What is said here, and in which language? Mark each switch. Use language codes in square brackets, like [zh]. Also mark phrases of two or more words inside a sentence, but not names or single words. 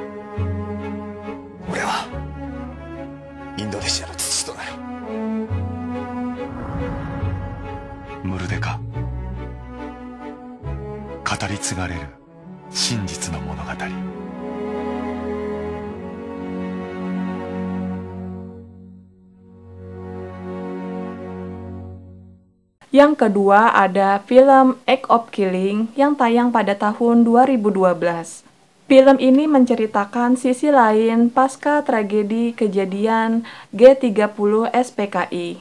[ja] 俺はインドネシアの父となる。ムルデカ、語り継がれる真実の物語。 [id] Yang kedua ada film Act of Killing yang tayang pada tahun 2012. Film ini menceritakan sisi lain pasca tragedi kejadian G30 SPKI.